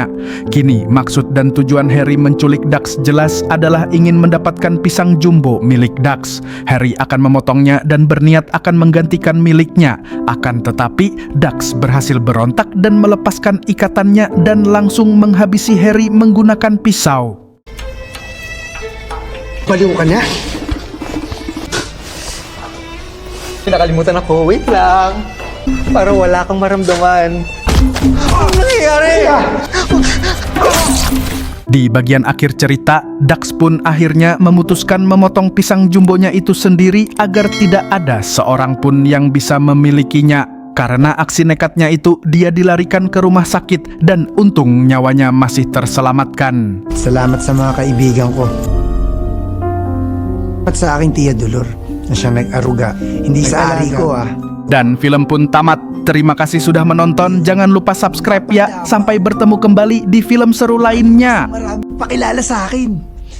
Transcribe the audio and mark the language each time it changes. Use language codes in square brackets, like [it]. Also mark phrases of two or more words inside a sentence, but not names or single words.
[id] Kini maksud dan tujuan Harry menculik Dax jelas adalah ingin mendapatkan pisang jumbo milik Dax. Harry akan memotongnya dan berniat akan menggantikan miliknya. Akan tetapi Dax berhasil berontak dan melepaskan ikatannya dan langsung menghabisi Harry menggunakan pisau. [tl] Baliw ka na? Pinakalimutan ako. Wait lang. Para wala kang maramdaman. Ano nangyayari? [id] Di bagian akhir cerita, Dax pun akhirnya memutuskan memotong pisang jumbonya itu sendiri agar tidak ada seorang pun yang bisa memilikinya. Karena aksi nekatnya itu, dia dilarikan ke rumah sakit dan untung nyawanya masih terselamatkan. [tl] Salamat sa mga kaibigan ko. At sa aking tiya Dolor na siyang nag-aruga. Hindi sa ari ko [id] Dan film pun tamat. Terima kasih sudah menonton. Jangan lupa subscribe ya. Sampai bertemu kembali di film seru lainnya. [tl] Pakilala sa akin.